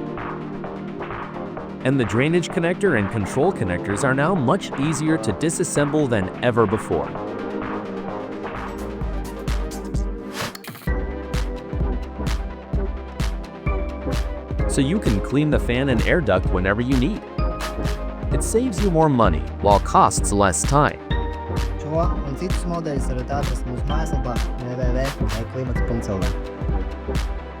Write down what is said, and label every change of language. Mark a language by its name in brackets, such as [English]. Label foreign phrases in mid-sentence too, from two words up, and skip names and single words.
[English] And the drainage connector and control connectors are now much easier to disassemble than ever before. So you can clean the fan and air duct whenever you need. It saves you more money while costs less time. [Latvian] Šo un citus modeļus varat atrast mūsu mājaslapā www.E-klimats.lv.